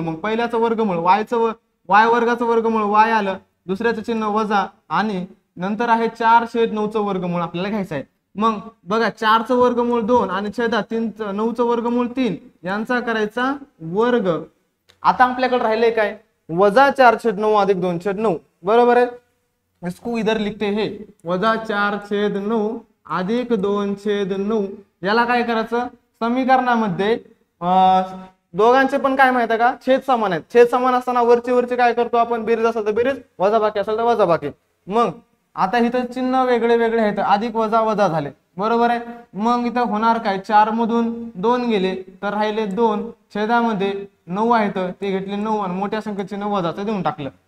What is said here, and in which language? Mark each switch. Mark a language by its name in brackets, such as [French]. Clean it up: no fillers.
[Marathi] मग पहिल्याचं वर्गमूळ y वर्गाचं वर्गमूळ y आलं, दुसऱ्याचं चिन्ह वजा, आणि नंतर आहे 4/9चं वर्गमूळ आपल्याला घ्यायचं आहे. मग बघा 4चं वर्गमूळ 2 आणि छेदात 9चं वर्गमूळ 3 यांचा करायचा वर्ग. आता आपल्याकडे राहिले काय वजा 4/9 अधिक 2/9 बरोबर आहे. [Hindi] इसको इधर लिखते हैं [Marathi] वजा 4/9 अधिक 2/9. याला काय करायचं समीकरणामध्ये दोघांचे पण काय माहिती आहे का छेद समान आहेत. छेद समान असताना वरचे काय करतो आपण बेरीज असेल तर बेरीज, वजा बाकी असेल तर वजा बाकी. मग आता इथं चिन्ह वेगळे वेगळे आहेत, अधिक वजा वजा झाले बरोबर आहे. मग इथं होणार काय 4 मधून 2 गेले तर राहिले 2, छेदामध्ये 9 आहेत ते घेतले 9 आणि मोठ्या संख्येचे 9 वजाचं देऊन टाकलं.